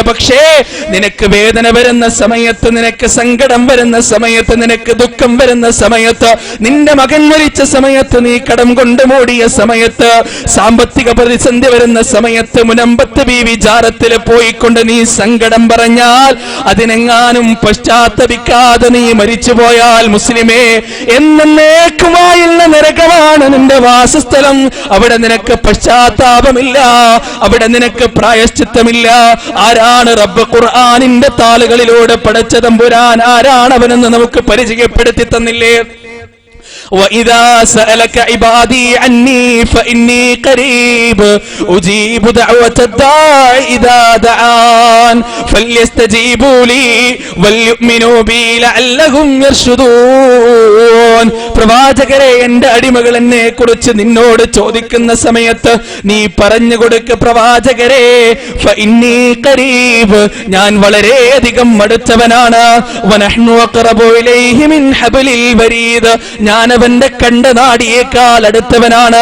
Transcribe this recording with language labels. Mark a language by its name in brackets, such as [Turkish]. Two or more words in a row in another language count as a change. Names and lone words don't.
[Malayalam] പക്ഷേ നിനക്ക് വേദന വരുന്ന സമയത്ത്, നിനക്ക് സങ്കടം വരുന്ന സമയത്ത്, നിനക്ക് ദുഃഖം വരുന്ന സമയത്ത്, നിന്റെ മകൻ മരിച്ച സമയത്ത്, നീ കടം കൊണ്ട് മൂടിയ സമയത്ത്, സാമ്പത്തിക പ്രതിസന്ധി വരുന്ന സമയത്ത്, മുനമ്പത്ത് ബീവി ജാറത്തിൽ പോയിക്കൊണ്ട് നീ സങ്കടം പറഞ്ഞാൽ, അതിനെങ്ങാനും പശ്ചാത്തപിക്കാതെ നീ മരിച്ചുപോയാൽ മുസ്ലിമേ, എന്നേക്കുമായുള്ള നരകമാണ് നിന്റെ വാസസ്ഥലം. അവിടെ നിനക്ക് പശ്ചാത്താപമില്ല, അവിടെ നിനക്ക് പ്രായശ്ചിത്തമില്ല. ആരാണ് റബ്ബ് ഖുർആനിന്റെ താളുകളിലൂടെ പടച്ച തമ്പുരാൻ ആരാണവനെന്ന് നമുക്ക് പരിചയപ്പെടുത്തി തന്നില്ലേ? [Arabic] وَإِذَا سَأَلَكَ عِبَادِي عَنِّي فَإِنِّي قَرِيبٌ أُجِيبُ دَعْوَةَ الدَّاعِ إِذَا دَعَانِ فَلْيَسْتَجِيبُوا لِي وَلْيُؤْمِنُوا بِي لَعَلَّهُمْ يَرْشُدُونَ. [Malayalam] പ്രവാചകരെ, എന്റെ അടിമകൾ എന്നെ കുറിച്ച് നിന്നോട് ചോദിക്കുന്ന സമയത്ത് നീ പറഞ്ഞു കൊടുക്ക്, പ്രവാചകരെ, [Arabic] فإني قريب, [Malayalam] ഞാൻ വളരെയധികം അടുത്തവനാണ്. [Arabic] ونحن أقرب إليه من حبل الوريد, [Malayalam] ഞാൻ അവന്റെ കണ്ടനാടിയേക്കാൾ അടുത്തവനാണ്.